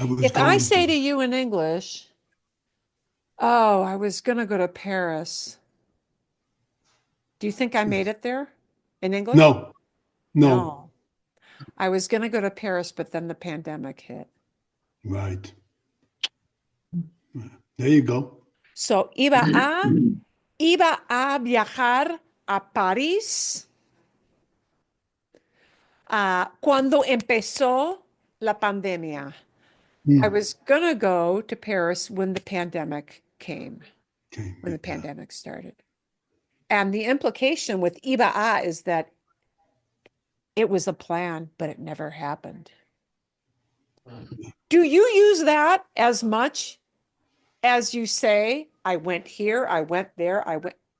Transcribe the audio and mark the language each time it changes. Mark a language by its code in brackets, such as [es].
[en] If I say to you in English, oh, I was going to go to Paris. Do you think I made it there in English? No. I was going to go to Paris, but then the pandemic hit. Right. There you go. [es] So, iba a viajar a París cuando empezó la pandemia. [en] I was going to go to Paris when the pandemic came, when the pandemic started. And the implication with iba a is that it was a plan, but it never happened. Do you use that as much as you say, I went here, I went there, I went?